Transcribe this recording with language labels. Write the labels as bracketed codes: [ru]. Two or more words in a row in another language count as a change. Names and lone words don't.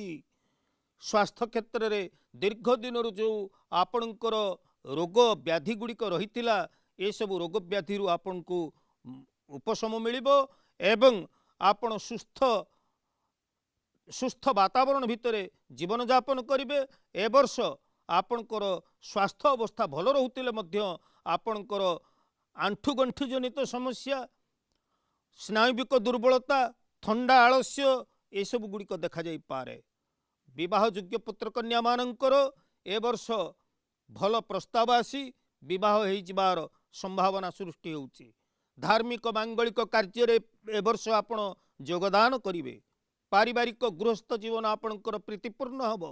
[or] ସ୍ୱାସ୍ଥ୍ୟ କ୍ଷେତ୍ର ରେ ଦୀର୍ଘ ଦିନ ଯୋ ଆପଣଙ୍କର ରୋଗ ବ୍ୟାଧି ଗୁଡ଼ିକ ରହି ଯେ ସବୁ ରୋଗ ବ୍ୟାଧି ଆପଣ କୁ ଉପଶମ ମିଳିବ ଏବଂ ଆପଣ ସୁସ୍ଥ ବାତାବରଣ ଭିତରେ ଜୀବନ ଯାପନ କରିବେ। ଏ ବର୍ଷ ଆପଣଙ୍କର ସ୍ୱାସ୍ଥ୍ୟ ଅବସ୍ଥା ଭଲ ରହୁଥିଲେ ମଧ୍ୟ ଆପଣଙ୍କର ଆଣ୍ଠୁ ଗଣ୍ଠି ଜନିତ ସମସ୍ୟା ସ୍ନାୟବିକ ଦୁର୍ବଳତା ଥଣ୍ଡା ଆଳସ୍ୟ ଯେ ସବୁ ଗୁଡ଼ିକ ଦେଖା ଯାଇ ପାରେ। ବିବାହ ଯୋଗ୍ୟ ପୁତ୍ର କନ୍ୟା ମାନଙ୍କର ଏ ବର୍ଷ ଭଲ ପ୍ରସ୍ତାବ ଆସି ବିବାହ ହୋ ଯିବାର ସମ୍ଭାବନା ସୃଷ୍ଟି ହେଉଛି। ଧାର୍ମିକ ମାଙ୍ଗଳିକ କାର୍ଯ୍ୟ ରେ ଏ ବର୍ଷ ଆପଣ ଯୋଗଦାନ କରିବେ। ପାରିବାରିକ ଗୃହସ୍ଥ ଜୀବନ ଆପଣଙ୍କର ପ୍ରୀତିପୂର୍ଣ୍ଣ ହେବ।